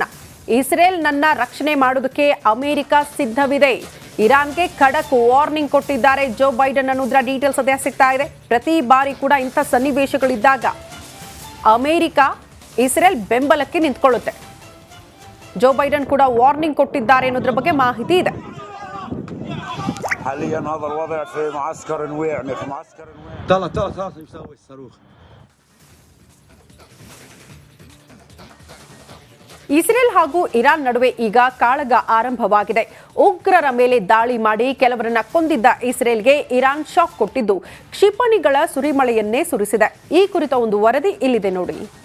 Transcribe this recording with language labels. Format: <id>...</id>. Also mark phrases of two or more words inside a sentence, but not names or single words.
<kn>ಇಸ್ರೇಲ್ ನನ್ನ ರಕ್ಷಣೆ ಮಾಡೋದಕ್ಕೆ ಅಮೆರಿಕ ಸಿದ್ಧವಿದೆ. ಇರಾನ್ಗೆ ಖಡಕ್ ವಾರ್ನಿಂಗ್ ಕೊಟ್ಟಿದ್ದಾರೆ ಜೋ ಬೈಡನ್ ಅನ್ನೋದ್ರ ಡೀಟೇಲ್ಸ್ ಅದೇ ಸಿಗ್ತಾ ಇದೆ. ಪ್ರತಿ ಬಾರಿ ಕೂಡ ಇಂಥ ಸನ್ನಿವೇಶಗಳಿದ್ದಾಗ ಅಮೆರಿಕ ಇಸ್ರೇಲ್ ಬೆಂಬಲಕ್ಕೆ ನಿಂತ್ಕೊಳ್ಳುತ್ತೆ. ಜೋ ಬೈಡನ್ ಕೂಡ ವಾರ್ನಿಂಗ್ ಕೊಟ್ಟಿದ್ದಾರೆ ಅನ್ನೋದ್ರ ಬಗ್ಗೆ ಮಾಹಿತಿ ಇದೆ.</kn> <ar>حاليا هذا الوضع في معسكر نويع في معسكر نويع طلع يسوي الصاروخ.</ar> <kn>ಇಸ್ರೇಲ್ ಹಾಗೂ ಇರಾನ್ ನಡುವೆ ಈಗ ಕಾಳಗ ಆರಂಭವಾಗಿದೆ. ಉಗ್ರರ ಮೇಲೆ ದಾಳಿ ಮಾಡಿ ಕೆಲವರನ್ನ ಕೊಂದಿದ್ದ ಇಸ್ರೇಲ್ಗೆ ಇರಾನ್ ಶಾಕ್ ಕೊಟ್ಟಿದ್ದು ಕ್ಷಿಪಣಿಗಳ ಸುರಿಮಳೆಯನ್ನೇ ಸುರಿಸಿದೆ. ಈ ಕುರಿತ ಒಂದು ವರದಿ ಇಲ್ಲಿದೆ ನೋಡಿ.</kn>